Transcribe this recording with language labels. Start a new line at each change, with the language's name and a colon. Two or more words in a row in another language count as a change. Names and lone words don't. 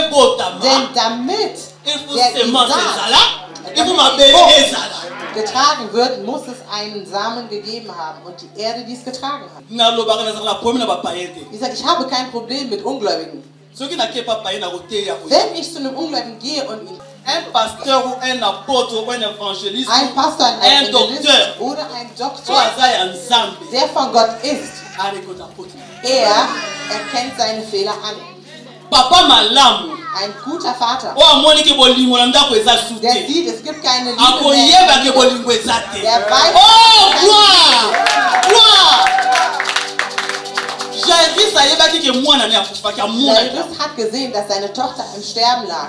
German: Denn damit
French: Il faut
German: der die
French: semence
German: Saat
Lingala: ezala.
German: getragen wird, muss es einen Samen gegeben haben und die Erde, die es getragen hat. Ich sage, ich habe kein Problem mit Ungläubigen. Wenn ich zu einem Ungläubigen gehe und ihn
French: un pasteur ou un apôtre ou un évangéliste,
German: ein Pastor, ein
French: docteur
German: oder ein Doktor, der von Gott ist, er erkennt seine Fehler an.
Lingala: Papa malamu,
German: ein guter Vater, der sieht, es gibt keine Liebe mehr. Der weiß, Jairus hat gesehen, dass seine Tochter im Sterben lag.